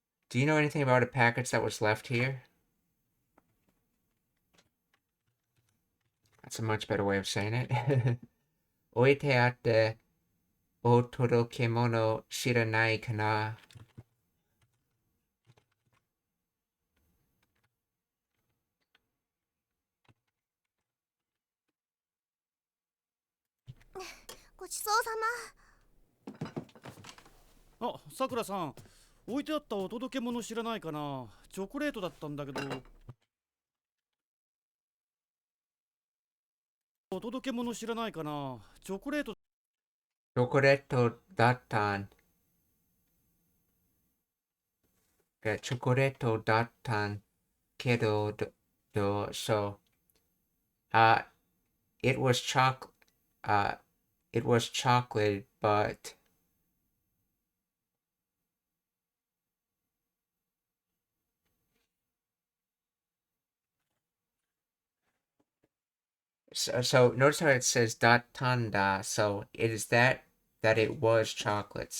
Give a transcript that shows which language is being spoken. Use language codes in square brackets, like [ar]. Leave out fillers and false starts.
[en] Do you know anything about a package that was left here? That's a much better way of saying it. Oiteate [ja] お届け物知らないかな。ごちそうさま。あ、さくらさん、置いてあったお届け物知らないかな。チョコレートだったんだけど。お届け物知らないかな。チョコレート。チョコレートだったん。チョコレートだったんけど、 [en] so, uh, it was uh, it was chocolate, but so notice how it says datanda, so it is that it was chocolate.